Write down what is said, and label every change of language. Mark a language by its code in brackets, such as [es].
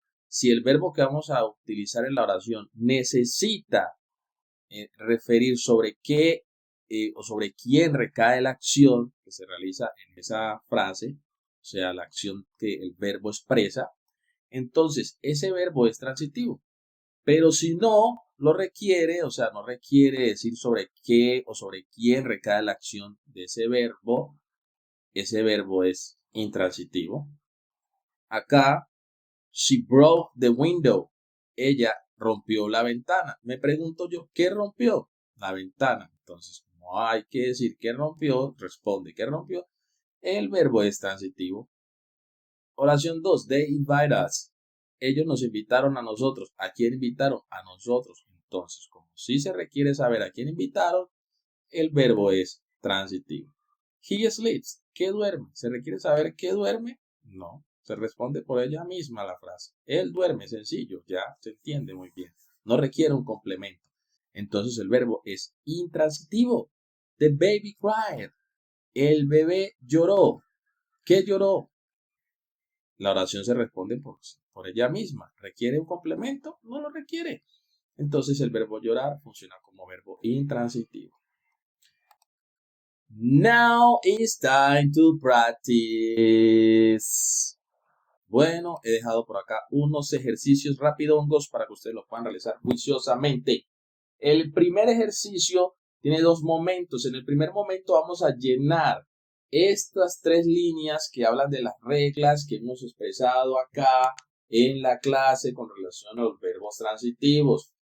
[es] Si el verbo que vamos a utilizar en la oración necesita referir sobre qué o sobre quién recae la acción que se realiza en esa frase, o sea, la acción que el verbo expresa, entonces ese verbo es transitivo. Pero si no lo requiere, o sea, no requiere decir sobre qué o sobre quién recae la acción de ese verbo es Intransitivo. Acá, [en] she broke the window. [es] Ella rompió la ventana. Me pregunto yo, ¿qué rompió? La ventana. Entonces, como hay que decir que rompió, responde que rompió. El verbo es transitivo. Oración 2. [en] They invite us. [es] Ellos nos invitaron a nosotros. ¿A quién invitaron? A nosotros. Entonces, como si se requiere saber a quién invitaron, el verbo es transitivo. [en] He sleeps. [es] ¿Qué duerme? ¿Se requiere saber qué duerme? No. Se responde por ella misma la frase. Él duerme, sencillo. Ya se entiende muy bien. No requiere un complemento. Entonces el verbo es intransitivo. [en] The baby cried. [es] El bebé lloró. ¿Qué lloró? La oración se responde por ella misma. ¿Requiere un complemento? No lo requiere. Entonces el verbo llorar funciona como verbo intransitivo. [en] Now it's time to practice. [es] Bueno, he dejado por acá unos ejercicios rapidongos para que ustedes los puedan realizar juiciosamente. El primer ejercicio tiene dos momentos. En el primer momento vamos a llenar estas tres líneas que hablan de las reglas que hemos expresado acá en la clase con relación a los verbos transitivos.